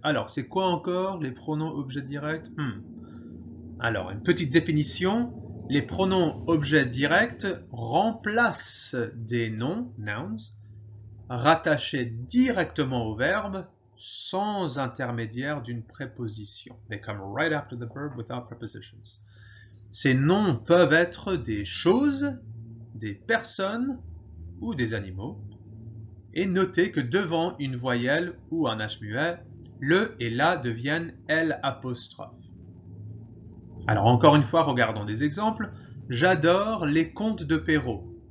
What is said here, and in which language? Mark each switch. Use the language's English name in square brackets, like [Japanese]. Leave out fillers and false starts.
[French] Alors, c'est quoi encore les pronoms objets directs? Alors, une petite définition. Les pronoms objets directs remplacent des noms, nouns, rattachés directement au verbe sans intermédiaire d'une préposition. [English] They come right after the verb without prepositions. [French] Ces noms peuvent être des choses, des personnes ou des animaux. Et notez que devant une voyelle ou un H muet, le et la deviennent L apostrophe. Alors encore une fois, regardons des exemples. J'adore les contes de Perrault.